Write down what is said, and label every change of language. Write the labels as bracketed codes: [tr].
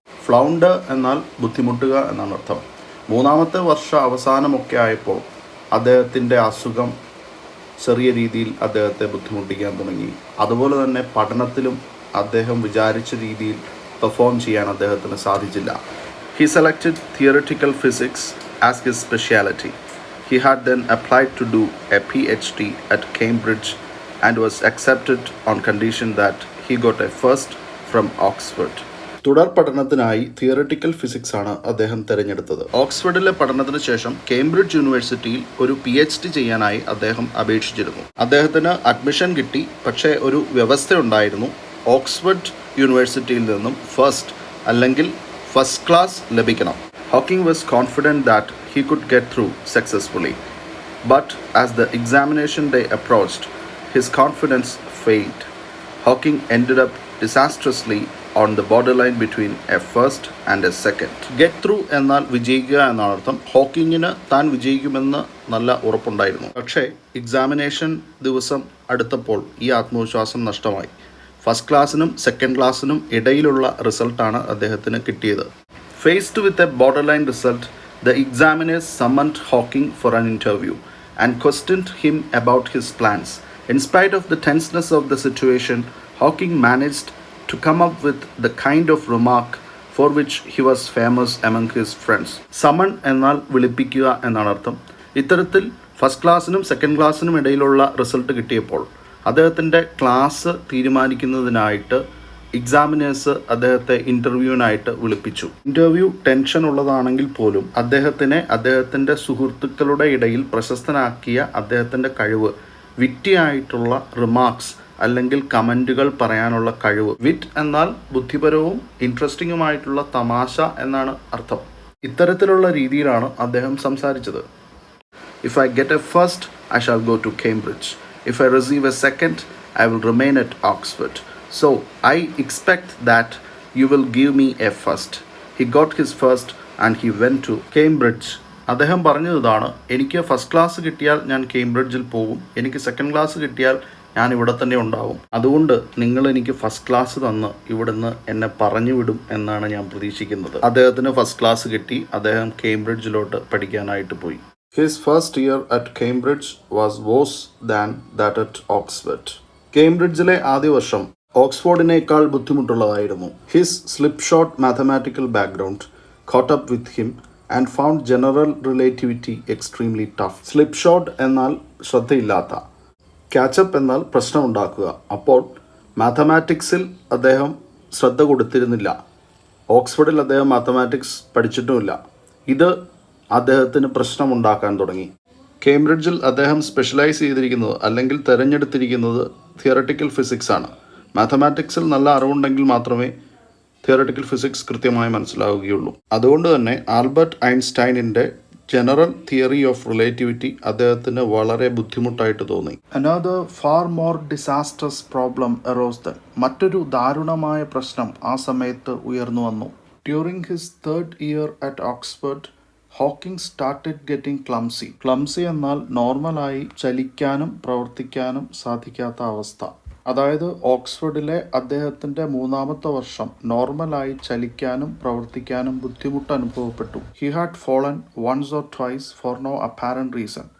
[ml] Flounder എന്നാൽ ബുദ്ധിമുട്ടുക എന്നാണ് അർത്ഥം. 3-ാമത്തെ വർഷ അവസാനമൊക്കെ ആയപ്പോൾ അദ്ദേഹത്തിൻ്റെ അസുഖം ചെറിയ രീതിയിൽ അദ്ദേഹത്തെ ബുദ്ധിമുട്ടിക്കാൻ തുടങ്ങി. അതുപോലെ തന്നെ പഠനത്തിലും അദ്ദേഹം വിചാരിച്ച രീതിയിൽ പെർഫോം ചെയ്യാൻ അദ്ദേഹത്തിന് സാധിച്ചില്ല. [en] He selected theoretical physics as his specialty. He had then applied to do a PhD at Cambridge and was accepted on condition that he got a first from Oxford. [ml] തുടർ പഠനത്തിനായി തിയററ്റിക്കൽ ഫിസിക്സ് ആണ് അദ്ദേഹം തിരഞ്ഞെടുത്തത്. ഓക്സ്ഫോർഡിലെ പഠനത്തിന് ശേഷം Cambridge യൂണിവേഴ്സിറ്റിയിൽ ഒരു PhD ചെയ്യാനായി അദ്ദേഹം അപേക്ഷിച്ചിരുന്നു. അദ്ദേഹത്തിന് അഡ്മിഷൻ കിട്ടി. പക്ഷേ ഒരു വ്യവസ്ഥയുണ്ടായിരുന്നു. ഓക്സ്ഫോർഡ് യൂണിവേഴ്സിറ്റിയിൽ നിന്നും ഫസ്റ്റ് അല്ലെങ്കിൽ ഫസ്റ്റ് ക്ലാസ് ലഭിക്കണം. [en] Hawking was confident that he could get through successfully. But as the examination day approached, his confidence failed. Hawking ended up disastrously on the border line between a first and a second. [ml] Get through എന്നാൽ വിജയിക്കുക എന്നാണ് അർത്ഥം. ഹോക്കിങ്ങിന് താൻ വിജയിക്കുമെന്ന് നല്ല ഉറപ്പുണ്ടായിരുന്നു. പക്ഷേ examination ദിവസം അടുത്തപ്പോൾ ഈ ആത്മവിശ്വാസം നഷ്ടമായി. ഫസ്റ്റ് ക്ലാസ്സിനും സെക്കൻഡ് ക്ലാസ്സിനും ഇടയിലുള്ള റിസൾട്ടാണ് അദ്ദേഹത്തിന് കിട്ടിയത്. [en] Faced with a border line result, the examiners summoned Hawking for an interview and questioned him about his plans. In spite of the tenseness of the situation, Hawking managed to come up with the kind of remark for which he was famous among his friends. [ml] Summon എന്നാൽ വിളിപ്പിക്കുക എന്നാണ് അർത്ഥം. ഇത്തരത്തിൽ first ക്ലാസ്സിനും second ക്ലാസ്സിനും ഇടയിലുള്ള result കിട്ടിയപ്പോൾ അദ്ദേഹത്തിൻ്റെ class തീരുമാനിക്കുന്നതിനായിട്ട് examiners അദ്ദേഹത്തെ ഇൻ്റർവ്യൂവിനായിട്ട് വിളിപ്പിച്ചു. Interview tension ഉള്ളതാണെങ്കിൽ പോലും അദ്ദേഹത്തിൻ്റെ സുഹൃത്തുക്കളുടെ ഇടയിൽ പ്രശസ്തനാക്കിയ അദ്ദേഹത്തിൻ്റെ കഴിവ്, വിറ്റിയായിട്ടുള്ള റിമാർക്സ് അല്ലെങ്കിൽ കമൻറ്റുകൾ പറയാനുള്ള കഴിവ്. വിറ്റ് എന്നാൽ ബുദ്ധിപരവും ഇൻട്രസ്റ്റിംഗുമായിട്ടുള്ള തമാശ എന്നാണ് അർത്ഥം. ഇത്തരത്തിലുള്ള രീതിയിലാണ് അദ്ദേഹം സംസാരിച്ചത്. [en] If I get a first, I shall go to Cambridge. If I receive a second, I will remain at Oxford. So I expect that you will give me a first. He got his first and he went to Cambridge. [ml] അദ്ദേഹം പറഞ്ഞതാണ്, എനിക്ക് first class കിട്ടിയാൽ ഞാൻ കേംബ്രിഡ്ജിൽ പോകും, എനിക്ക് second class കിട്ടിയാൽ ഞാൻ ഇവിടെ തന്നെ ഉണ്ടാവും. അതുകൊണ്ട് നിങ്ങൾ എനിക്ക് ഫസ്റ്റ് ക്ലാസ് തന്ന് ഇവിടുന്ന് എന്നെ പറഞ്ഞു വിടും എന്നാണ് ഞാൻ പ്രതീക്ഷിക്കുന്നത്. അദ്ദേഹത്തിന് ഫസ്റ്റ് ക്ലാസ് കിട്ടി. അദ്ദേഹം കേംബ്രിഡ്ജിലോട്ട് പഠിക്കാനായിട്ട് പോയി. [en] His first year at Cambridge was worse than that at Oxford. [ml] കേംബ്രിഡ്ജിലെ ആദ്യ വർഷം ഓക്സ്ഫോർഡിനേക്കാൾ ബുദ്ധിമുട്ടുള്ളതായിരുന്നു. [en] His slipshod mathematical background caught up with him and found general relativity extremely tough. [ml] Slipshod എന്നാൽ ശ്രദ്ധയില്ലാത്ത, ക്യാച്ചപ്പ് എന്നാൽ പ്രശ്നമുണ്ടാക്കുക. അപ്പോൾ മാത്തമാറ്റിക്സിൽ അദ്ദേഹം ശ്രദ്ധ കൊടുത്തിരുന്നില്ല. ഓക്സ്ഫോർഡിൽ അദ്ദേഹം മാത്തമാറ്റിക്സ് പഠിച്ചിട്ടുമില്ല. ഇത് അദ്ദേഹത്തിന് പ്രശ്നമുണ്ടാക്കാൻ തുടങ്ങി. കേംബ്രിഡ്ജിൽ അദ്ദേഹം സ്പെഷ്യലൈസ് ചെയ്തിരിക്കുന്നത് അല്ലെങ്കിൽ തിരഞ്ഞെടുത്തിരിക്കുന്നത് തിയററ്റിക്കൽ ഫിസിക്സ് ആണ്. മാത്തമാറ്റിക്സിൽ നല്ല അറിവുണ്ടെങ്കിൽ മാത്രമേ തിയററ്റിക്കൽ ഫിസിക്സ് കൃത്യമായി മനസ്സിലാവുകയുള്ളൂ. അതുകൊണ്ട് തന്നെ Albert ഐൻസ്റ്റൈനിൻ്റെ general theory of relativity അദ്ദേഹത്തിന് വളരെ ബുദ്ധിമുട്ടായിട്ട് തോന്നി. [en] Another far more disastrous problem arose then. [ml] മറ്റൊരു ദാരുണമായ പ്രശ്നം ആ സമയത്ത് ഉയർന്നു വന്നു. [en] During his third year at Oxford, Hawking started getting clumsy. [ml] Clumsy എന്നാൽ നോർമലായി ചലിക്കാനും പ്രവർത്തിക്കാനും സാധിക്കാത്ത അവസ്ഥ. അതായത് ഓക്സ്ഫോർഡിലെ അദ്ദേഹത്തിൻ്റെ മൂന്നാമത്തെ വർഷം നോർമലായി ചലിക്കാനും പ്രവർത്തിക്കാനും ബുദ്ധിമുട്ട് അനുഭവപ്പെട്ടു. [en] He had fallen once or twice for no apparent reason.